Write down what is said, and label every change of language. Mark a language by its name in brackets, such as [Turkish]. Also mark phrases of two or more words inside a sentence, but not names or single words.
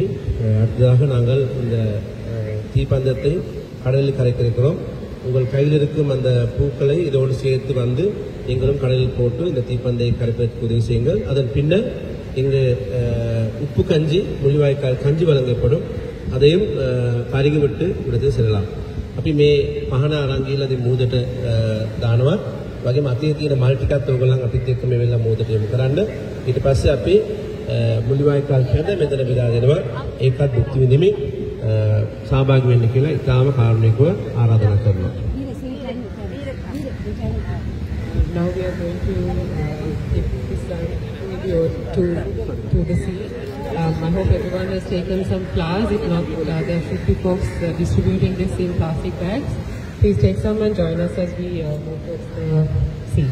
[Tamil] அடுத்ததாக நாங்கள் இந்த தீப்பந்தத்தை கடலில் கரைத்திருக்கிறோம். உங்கள் கையில் இருக்கும் அந்த பூக்களை இதோடு சேர்த்து வந்து நீங்களும் கடலில் போட்டு இந்த தீப்பந்தை கரைப்பதற்கு உதவி செய்யுங்கள். அதன் பின்னர் இங்கு உப்பு கஞ்சி, முள்ளிவாய்க்கால் கஞ்சி வழங்கப்படும். அதையும் பருகிவிட்டு விடுத்து செல்லலாம். [Sinhala] අපි මේ පහන අරන් ගිහලා ඉතින් මූදට දානවා. වගේම අතේ තියෙන මල් ටිකත් ඔයගොල්ලන් අපිත් එක්ක මේ වෙලාව මූදට යොමු කරන්න. ඊට පස්සේ අපි මුල්ලිවාய்க்கால் කැඳ මෙතන බෙදා දෙනවා. ඒකත් භුක්ති විඳිමින් සහභාගී වෙන්න කියලා ඉතාම කාරුණිකව ආරාධනා කරනවා. [English] Now we are going to give this video to the sea. I hope everyone has taken some flowers. If not, there should be folks distributing this in plastic bags. Please take some and join us as we move towards the sea.